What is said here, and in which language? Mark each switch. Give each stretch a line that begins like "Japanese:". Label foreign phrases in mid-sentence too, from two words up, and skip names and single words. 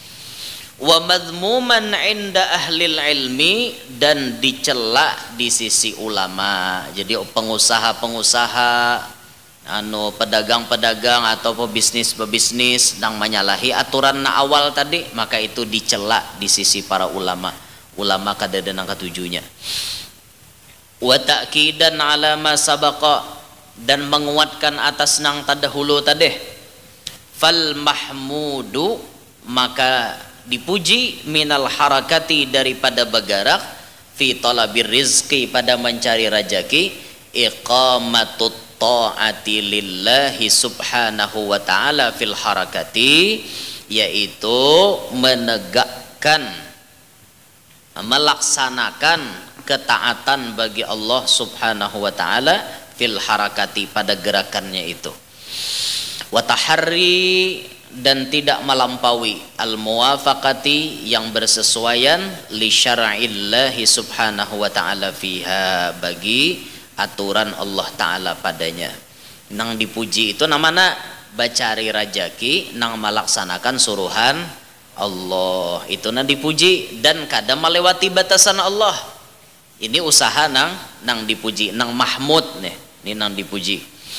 Indonesian: Nah,
Arabic: ومذموما عند أهل العلم,
Indonesian: dan dicela di sisi ulama.
Banjar: Jadi pengusaha-pengusaha, pedagang-pedagang atau pebisnis nang menyalahi aturan na awal tadi, maka itu dicela di sisi para ulama kadadenang ketujuhnya.
Arabic: وتأكيدا على ما سبق,
Banjar: dan menguatkan atas nang tadahulu tadi.
Arabic: فالمحمود,
Indonesian: maka dipuji,
Arabic: من الحركات,
Indonesian: daripada bergerak,
Arabic: في طلب الرزق,
Indonesian: pada mencari rezeki,
Arabic: إقامة الطاعة لله سبحانه وتعالى في الحركات,
Indonesian: yaitu menegakkan, melaksanakan ketaatan bagi Allah
Arabic: سبحانه وتعالى في الحركات,
Indonesian: pada gerakannya itu.
Arabic: وتحري,
Indonesian: dan tidak melampaui,
Arabic: الموافقة,
Indonesian: yang bersesuaian,
Arabic: لشرع الله سبحانه وتعالى فيها,
Indonesian: bagi aturan Allah ta'ala padanya.
Banjar: Nang dipuji itu namanya bacari rajaki, nang melaksanakan suruhan Allah, itu nang dipuji, dan kadang melewati batasan Allah. Ini usaha nang dipuji, nang mahmud nih, ini nang dipuji.